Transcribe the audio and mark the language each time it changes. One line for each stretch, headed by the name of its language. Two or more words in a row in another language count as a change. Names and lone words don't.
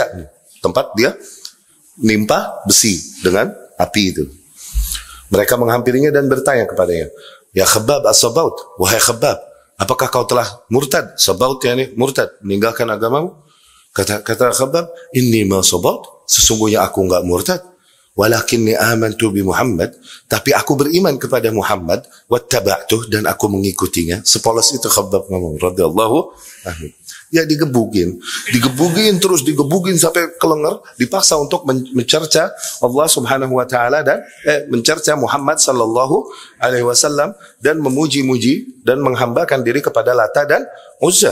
Indonesian: Tempat dia nimpa besi dengan api itu. Mereka menghampirinya dan bertanya kepadanya,
Arabic: "يا خباب أصبأت,
Indonesian: wahai Khabbab, apakah kau telah murtad?" Sabaut yakni murtad, meninggalkan agamamu. Kata Khabbab,
Arabic: "إني ما صبأت,
Indonesian: sesungguhnya aku enggak murtad.
Arabic: ولكني آمنت بمحمد,
Indonesian: tapi aku beriman kepada Muhammad, wattaba'tuh, dan aku mengikutinya." Sepolos itu Khabbab ngomong
Arabic: رضي الله عنه.
Indonesian: Ya digebukin terus digebukin sampai kelengar, dipaksa untuk mencerca Allah
Arabic: سبحانه وتعالى
Indonesian: dan mencerca Muhammad
Arabic: صلى الله عليه وسلم
Indonesian: dan memuji-muji dan menghambakan diri kepada Lata dan Uzza.